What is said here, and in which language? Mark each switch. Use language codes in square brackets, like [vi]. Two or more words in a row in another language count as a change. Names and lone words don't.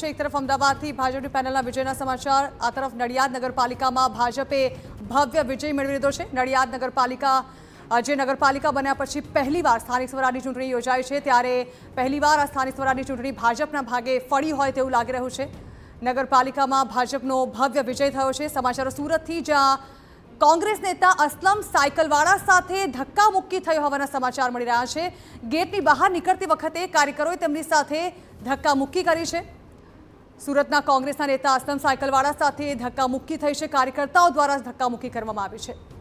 [gu] એક તરફ અમદાવાદથી ભાજપની પેનલના વિજયના સમાચાર, આ તરફ નડિયાદ નગરપાલિકામાં ભાજપે ભવ્ય વિજય મેળવી લીધો છે। નડિયાદ નગરપાલિકા જે નગરપાલિકા બન્યા પછી પહેલીવાર સ્થાનિક સ્વરાજની ચૂંટણી યોજાઈ છે, ત્યારે પહેલીવાર આ સ્થાનિક સ્વરાજની ચૂંટણી ભાજપના ભાગે ફળી હોય તેવું લાગી રહ્યું છે। નગરપાલિકામાં ભાજપનો ભવ્ય વિજય થયો છે। સમાચારો સુરતથી, જ્યાં કોંગ્રેસ નેતા અસલમ સાઇકલવાડા સાથે ધક્કા મુક્કી થઈ હોવાના સમાચાર મળી રહ્યા છે। ગેટની બહાર નીકળતી વખતે કાર્યકરોએ તેમની સાથે ધક્કા મુક્કી કરી છે। સુરતના કોંગ્રેસના નેતા અસલમ સાઇકલવાડા સાથે ધક્કા મુક્કી થઈ છે। [hi] कार्यकर्ताओं द्वारा [gu] ધક્કા મુક્કી કરવામાં આવી છે।